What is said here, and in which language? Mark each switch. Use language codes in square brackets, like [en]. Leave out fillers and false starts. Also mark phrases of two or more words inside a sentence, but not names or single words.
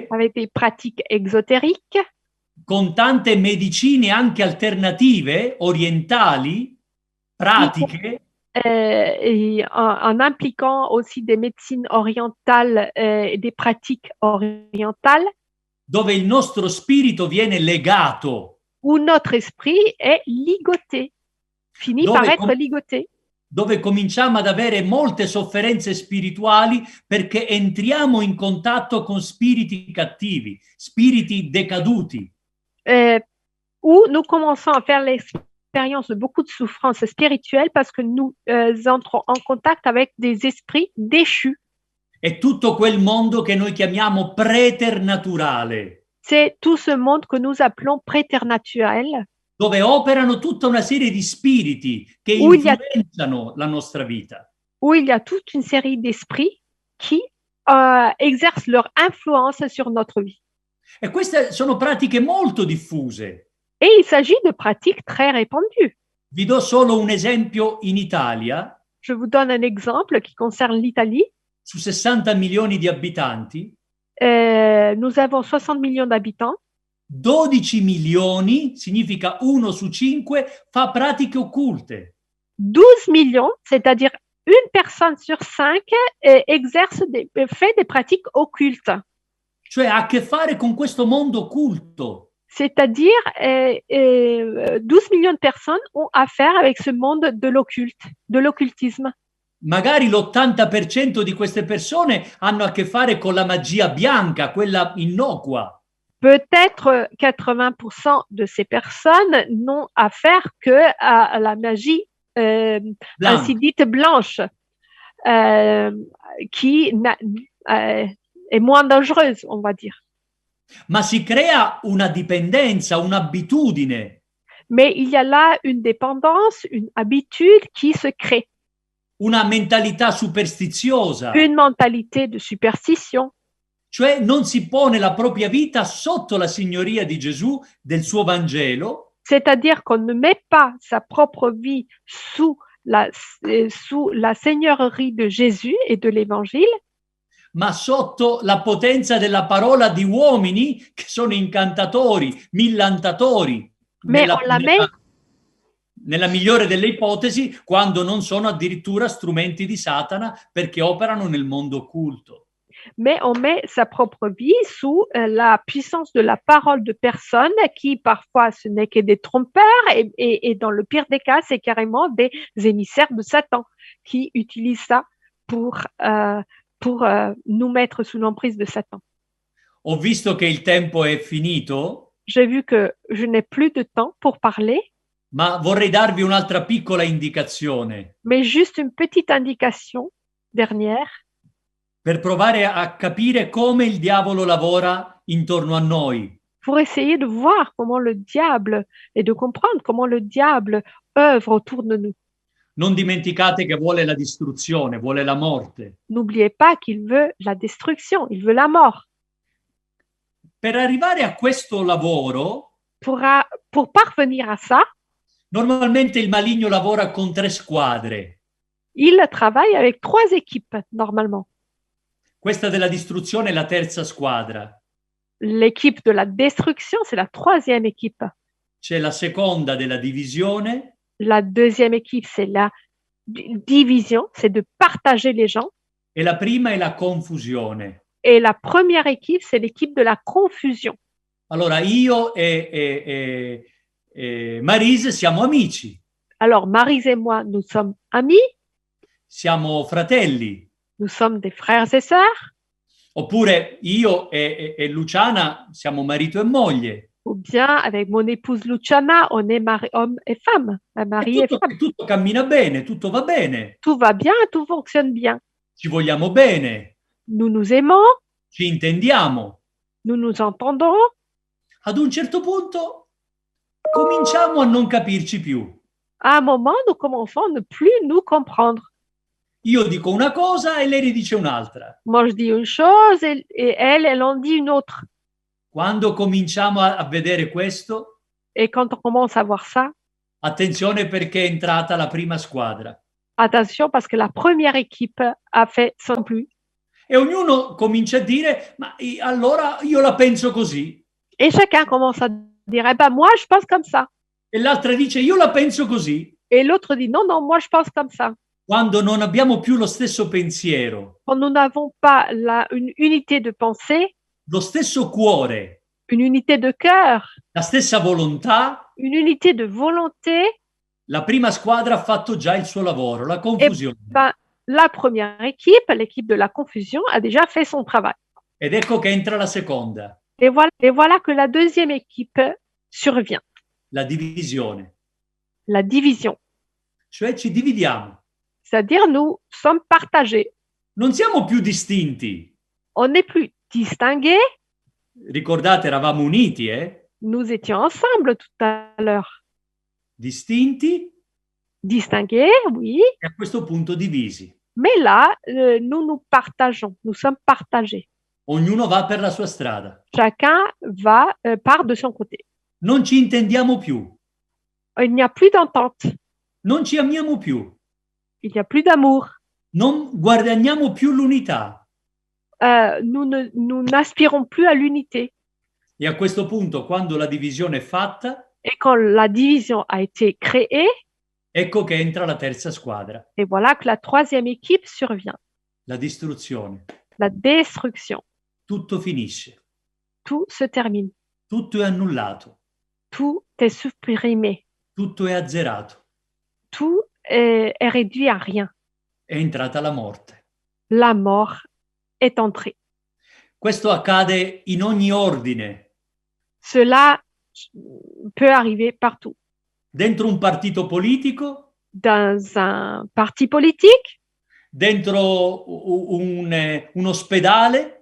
[fr] avec des pratiques exotériques, [it] con tante medicine anche alternative, orientali, pratiche, [fr] et en impliquant aussi des médecines orientales et des pratiques orientales, [it] dove il nostro spirito viene legato, [fr] où notre esprit est ligoté, finit [it] Dove [fr] par être com- ligoté. [it] dove cominciamo ad avere molte sofferenze spirituali perché entriamo in contatto con spiriti cattivi, spiriti decaduti. [fr] Où nous commençons à faire l'expérience de beaucoup de souffrances spirituelles parce que nous entrons en contact avec des esprits déchus. [it] È tutto quel mondo che noi chiamiamo preternaturale, [fr] C'est tout ce monde que nous appelons préternaturel, [it] dove operano tutta una serie di spiriti che [fr] Où il y a- [it] influenzano la nostra vita. [fr] où il y a toute une série d'esprits qui exercent leur influence sur notre vie. [it] E queste sono pratiche molto diffuse. [fr] Et il s'agit de pratiques très répandues. [it] Vi do solo un esempio in Italia. [fr] Je vous donne un exemple qui concerne l'Italie. [it] Su 60 milioni di abitanti, [fr] Nous avons 60 millions d'habitants. [it] 12 milioni, significa 1 su 5, fa pratiche occulte. [fr] 12 millions, c'est-à-dire une personne sur 5 fait des pratiques occultes. [it] Cioè ha a che fare con questo mondo occulto. [fr] C'est-à-dire 12 millions de personnes ont affaire avec ce monde de l'occulte, de l'occultisme. [it] Magari l'80% di queste persone hanno a che fare con la magia bianca, quella innocua. [fr] Peut-être 80% de ces personnes n'ont affaire que à la magie ainsi dite blanche, qui est moins dangereuse, on va dire. [it] Ma si crea una dipendenza, un'abitudine, [fr] Mais il y a là une dépendance, une habitude qui se crée, [it] una mentalità superstiziosa, [fr] une mentalité de superstition. [it] cioè non si pone la propria vita sotto la signoria di Gesù, del suo Vangelo, [fr] C'est-à-dire qu'on ne met pas sa propre vie sous la seigneurie de Jésus et de l'Évangile, [it] ma sotto la potenza della parola di uomini che sono incantatori, millantatori, [fr] mais on la met [it] nella migliore delle ipotesi, quando non sono addirittura strumenti di Satana perché operano nel mondo occulto. [fr] mais on met sa propre vie sous la puissance de la parole de personnes qui parfois ce n'est que des trompeurs et dans le pire des cas, c'est carrément des émissaires de Satan qui utilisent ça pour nous mettre sous l'emprise de Satan. [it] Ho visto che il tempo è finito, [fr] J'ai vu que je n'ai plus de temps pour parler, [it] ma vorrei darvi un'altra piccola indicazione [fr] mais juste une petite indication dernière [it] per provare a capire come il diavolo lavora intorno a noi. [fr] pour essayer de voir comment le diable et de comprendre comment le diable œuvre autour de nous. [it] Non dimenticate che vuole la distruzione, vuole la morte. [fr] N'oubliez pas qu'il veut la destruction, il veut la mort. [it] Per arrivare a questo lavoro, [fr] Pour parvenir à ça, [it] normalmente il maligno lavora con 3 squadre. [fr] il travaille avec 3 équipes normalement. [it] Questa della distruzione è la terza squadra. [fr] L'équipe de la destruction, c'est la 3e équipe. [it] C'è la seconda della divisione, [fr] La 2e équipe, c'est la division, c'est de partager les gens. [it] e la prima è la confusione. [fr] Et la première équipe, c'est l'équipe de la confusion. [it] Allora io e Marise siamo amici, [fr] Alors, Maryse et moi, nous sommes amis, [it] siamo fratelli. [fr] nous sommes des frères et sœurs, [it] Oppure io e Luciana siamo marito e moglie. [fr] ou bien avec mon épouse Luciana, on est homme et femme, mari et femme. [it] Tutto cammina bene, tutto va bene. [fr] Tout va bien, tout fonctionne bien. [it] Ci vogliamo bene, [fr] Nous nous aimons, [it] ci intendiamo. [fr] nous nous entendons. [it] Ad un certo punto cominciamo a non capirci più. [fr] À un moment, nous commençons à ne plus nous comprendre. [it] Io dico una cosa e lei ne dice un'altra. [fr] Moi, je dis une chose et elle en dit une autre. [it] Quando cominciamo a vedere questo, [fr] Et quand on commence à voir ça, [it] attenzione perché è entrata la prima squadra. [fr] attention parce que la première équipe a fait son plus. [it] E ognuno comincia a dire, ma allora io la penso così. [fr] Et chacun commence à dire, eh ben moi, je pense comme ça. [it] E l'altra dice, io la penso così. [fr] Et l'autre dit, non, non, moi, je pense comme ça. [it] Quando non abbiamo più lo stesso pensiero, [fr] Quand nous n'avons pas une unité de pensée, [it] lo stesso cuore, [fr] une unité de cœur, [it] la stessa volontà, [fr] une unité de volonté, [it] la prima squadra ha fatto già il suo lavoro, la confusione. [fr] ben, la première équipe, l'équipe de la confusion, a déjà fait son travail. [it] Ed ecco che entra la seconda, [fr] Et voilà que la deuxième équipe survient, [it] la divisione. [fr] la division. [it] Cioè ci dividiamo. [fr] C'est-à-dire, nous sommes partagés. [it] Non siamo più distinti. [fr] On n'est plus distingués. [it] Ricordate, eravamo uniti, [fr] Nous étions ensemble tout à l'heure. [it] Distinti [fr] Distingués, oui. [it] e a questo punto divisi. [fr] Mais là, nous nous partageons. Nous sommes partagés. [it] Ognuno va per la sua strada. [fr] Chacun part de son côté. [it] Non ci intendiamo più. [fr] Il n'y a plus d'entente. [it] Non ci amiamo più. [fr] Il n'y a plus d'amour. [it] Non guadagniamo più l'unità. [fr] Nous n'aspirons plus à l'unité. [it] E a questo punto, quando la divisione è fatta, [fr] Et quand la division a été créée, [it] ecco che entra la terza squadra, [fr] et voilà que la troisième équipe survient. [it] la distruzione. [fr] La destruction. [it] Tutto finisce, [fr] Tout se termine. [it] tutto è annullato, [fr] Tout est supprimé. [it] tutto è azzerato. [fr] Tout est réduit à rien. [it] È entrata la morte. [fr] La mort est entrée. [it] Questo accade in ogni ordine. [fr] Cela peut arriver partout. [it] Dentro un partito politico, [fr] Dans un parti politique, [it] dentro un ospedale,